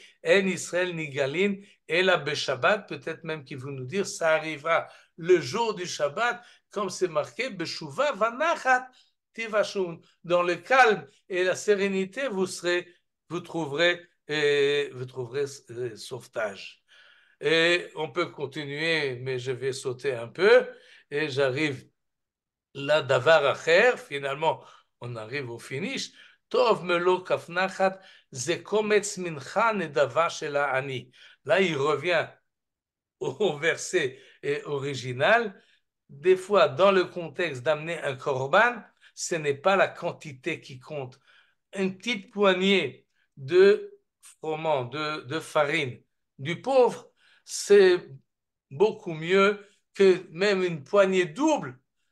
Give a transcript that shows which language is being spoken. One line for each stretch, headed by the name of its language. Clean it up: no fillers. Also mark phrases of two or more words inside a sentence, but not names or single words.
French: En Israël ni Galin, et la Shabbat, peut-être même qu'ils vont nous dire, ça arrivera le jour du Shabbat, comme c'est marqué,
Hebrew: בשובה ונחת תושעון.
French: Dans le calme et la sérénité, vous trouverez sauvetage. Et on peut continuer, mais je vais sauter un peu. Et j'arrive là,
Hebrew: דבר אחר.
French: Finalement, on arrive au finish.
Hebrew: טוב מלא כף נחת זה קומץ מנחה נדבה של עני.
French: Là, il revient au verset original. Des fois, dans le contexte d'amener un korban, ce n'est pas la quantité qui compte. Une petite poignée de froment, de farine du pauvre, c'est beaucoup mieux que même une poignée double